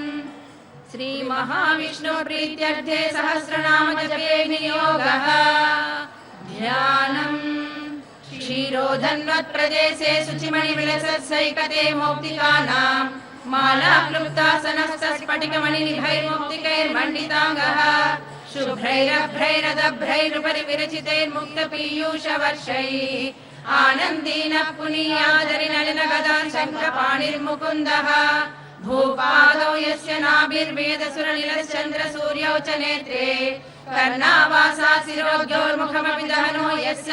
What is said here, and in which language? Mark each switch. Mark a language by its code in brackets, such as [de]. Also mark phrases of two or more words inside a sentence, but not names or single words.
[sa] శ్రీ మహావిష్ణు ప్రీత్యర్థే సహస్రనామ జపే వినియోగః. ధ్యానం క్షీరోధన్వత్ ప్రదేశే శుచిమణి విలసత్సైకతే మౌక్తికానాం మాలా క్లుప్తాసనః స్ఫటికమణి నిభైర్మౌక్తికైర్మండితాంగః. शुभ्रैरभ्रैरदभ्रैरुपरि विरचितैर्मुक्तपीयूषवर्षैः आनन्दीनः पुनीयादरिनलिनगदान् शङ्खपाणिर्मुकुन्दः भूपादौ यस्य नाभिर्वेदसुरनिलश्चन्द्रसूर्यौ च नेत्रे कर्णावासा शिरोद्योर्मुखमपि दहनो यस्य